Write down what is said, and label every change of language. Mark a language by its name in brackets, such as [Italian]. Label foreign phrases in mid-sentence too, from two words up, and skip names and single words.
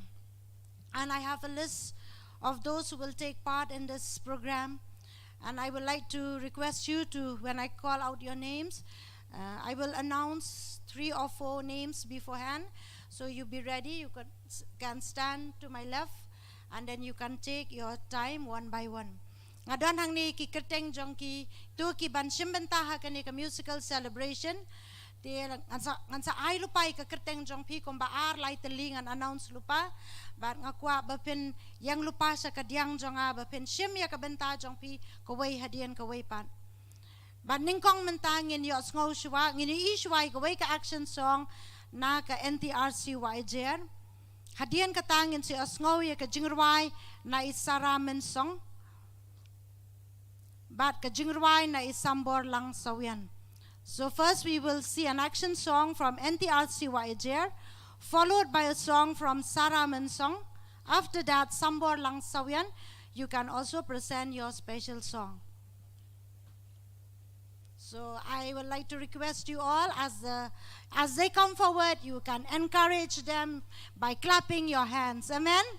[English] And I have a list of those who will take part in this program. And I would like to request you to, when I call out your names, I will announce 3 or 4 names beforehand. So you be ready. You can stand to my left, and then you can take your time one by one. [Pnar] Ngadon hang ni ki kerteng jong ki tu ki ban simbentaha kani ka musical celebration. Ti ngansa ai lupai ka kerteng jong pi kom baar lai telingan announce lupa. Bat ngakwa bapen yang lupa sa kadiang jong a bapen sim ya ka benta jong pi kawai hadian kawai pan. Bat ningkong mentangin yo ngau shwa ngini ishwai kawai ka [English] action song [Pnar] na ka NTRC YJR. Hadian katangin si osngau ya ka jingrwai na isaramen song. Bat ka jingrwai na isambor lang sawian. [English] So first we will see an action song from NTRC YJR, followed by a song from Saramen song. After that, Sambor lang sawian, you can also present your special song. So I would like to request you all, as they come forward, you can encourage them by clapping your hands. Amen?